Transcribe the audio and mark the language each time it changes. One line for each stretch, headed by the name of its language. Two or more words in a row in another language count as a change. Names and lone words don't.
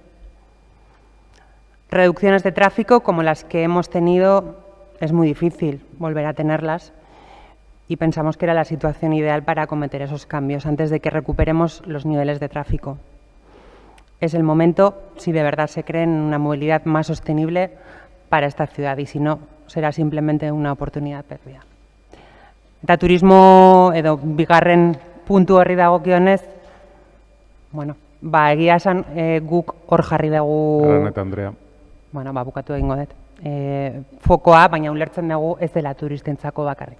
Spanish: Reducciones de tráfico como las que hemos tenido, es muy difícil volver a tenerlas y pensamos que era la situación ideal para acometer esos cambios antes de que recuperemos los niveles de tráfico. Es el momento, si de verdad se cree en una movilidad más sostenible para esta ciudad, y si no, será simplemente una oportunidad perdida.
Basque: Eta turismo edo bigarren puntu horri dagokionez, bueno, egia esan guk hor jarri dugu... Araneta Andrea. Bueno, bukatu egingo dut. Fokoa, baina ulertzen dugu ez dela turistentzako bakarrik.